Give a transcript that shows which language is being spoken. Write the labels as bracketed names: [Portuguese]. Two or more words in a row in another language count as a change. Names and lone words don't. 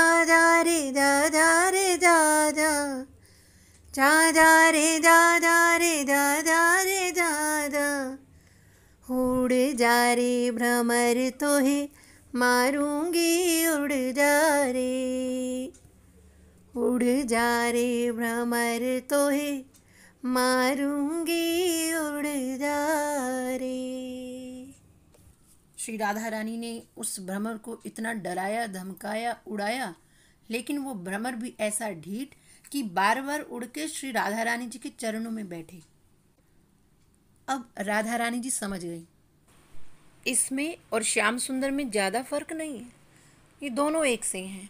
[Braj] जा रे, जा जा रे, जा जा, जा जा रे, जा जा रे, जा जा रे, जा जा, उड़ जा रे भ्रमर तोहे मारूंगी, उड़ जा रे, उड़ जा रे भ्रमर तोहे मारूंगी, उड़ जा रे। [Hindi] श्री राधा रानी ने उस भ्रमर को इतना डराया, धमकाया, उड़ाया, लेकिन वो भ्रमर भी ऐसा ढीठ कि बार बार उड़ के श्री राधा रानी जी के चरणों में बैठे। अब राधा रानी जी समझ गई, इसमें और श्याम सुंदर में ज़्यादा फर्क नहीं है, ये दोनों एक से हैं।